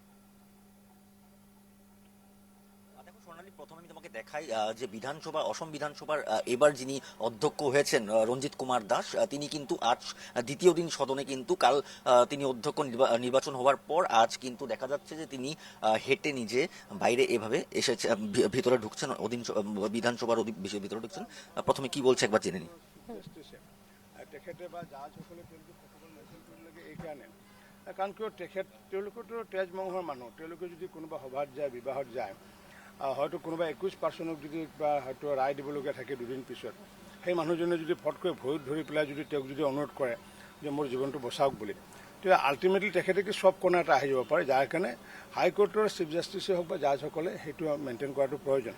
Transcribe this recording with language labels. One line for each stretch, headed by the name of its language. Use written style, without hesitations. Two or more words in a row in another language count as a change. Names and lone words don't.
Bangla: প্রথমে আমি তোমাকে দেখাই যে অসম বিধানসভার এবার যিনি অধ্যক্ষ হয়েছেন রঞ্জিত কুমার দাস, তিনি কিন্তু আজ দ্বিতীয় দিন সদনে, কিন্তু কাল তিনি অধ্যক্ষ নির্বাচন হওয়ার পর আজ কিন্তু দেখা যাচ্ছে যে তিনি হেঁটে নিজে বাইরে এভাবে এসেছে, ভিতরে ঢুকছেন, বিধানসভার ভিতরে ঢুকছেন। প্রথমে কি বলছে একবার জেনে নিই।
Assamese: কাৰণ কিয় তেওঁলোকেতো তেজ মঙহৰ মানুহ, তেওঁলোকে যদি কোনোবা সভাত যায়, বিবাহত যায়, হয়তো কোনোবা 21% যদি বা হয়তো ৰায় দিবলগীয়া থাকে দুদিন পিছত, সেই মানুহজনে যদি ফটকৈ ভৰিত ধৰি পেলাই যদি তেওঁক যদি অনুৰোধ কৰে যে মোৰ জীৱনটো বচাওক বুলি, তেতিয়া আল্টিমেটলি তেখেতে কি চব কোণা এটা আহি যাব পাৰে, যাৰ কাৰণে হাইকোৰ্টৰ
English: chief justice
Assamese: হওক বা জাজসকলে সেইটো মেইনটেইন কৰাটো প্ৰয়োজন।